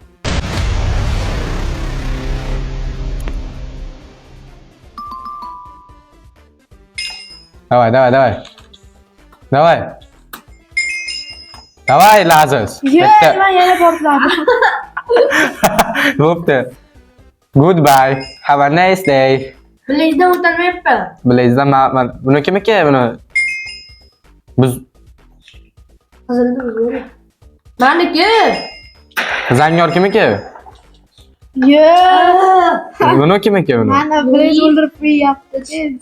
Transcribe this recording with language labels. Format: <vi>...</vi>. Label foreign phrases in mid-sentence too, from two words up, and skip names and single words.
<ru>Давай, Lazarus.</ru> <uz>men yana portladim. Bo'pti.</uz> <en>Goodbye. Have a nice day.</en> <uz>Blaze'dan o'tolmayapti. Blaze'dan buni kim-ki buni? Biz Qizildi. Meniki. Zangyor kim-ki? Buni kim-ki buni? Mana Blaze o'ldirib qo'yapti.</uz>